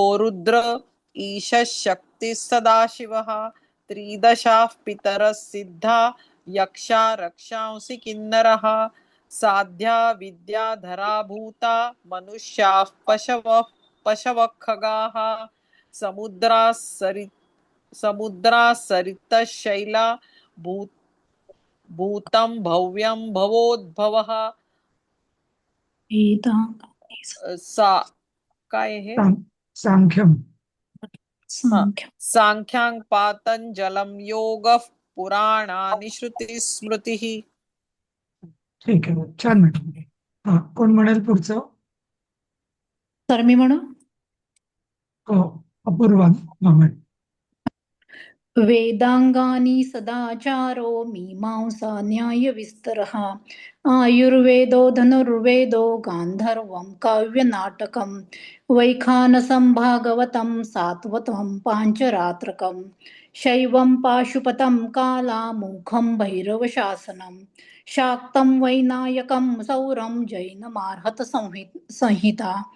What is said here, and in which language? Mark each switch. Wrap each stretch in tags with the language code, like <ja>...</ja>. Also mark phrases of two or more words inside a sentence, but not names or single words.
<sa>रुद्र ईशः शक्तिः सदाशिवः त्रिदशाः पितरः सिद्धा यक्षा रक्षांसि किन्नरः साध्या विद्याधरा भूता मनुष्याः पशवः खगाः समुद्राः सरितः शैला भूतं भव्यं भवोद्भवः.</sa> <mr>काय हे?</mr> <sa>सांख्यम. सांख्यां पातंजलम योगः पुराणानि श्रुतिस्मृतिः.</sa> <mr>ठीक आहे, छान म्हटलं. हा, कोण म्हणेल पुढचं? सर मी म्हणू. हो, अपूर्वा. हा, म्हण.</mr> <sa>वेदांगानी सदाचारो मीमांसा न्यायविस्तरः आयुर्वेदो धनुर्वेदो गान्धर्वं काव्यनाटकं वैखानसं भागवतं सात्वतं पाञ्चरात्रकं शैवं पाशुपतं कालामुखं भैरवशासनं शाक्तं वैनायकं सौरं जैनमार्हत संहिता</sa>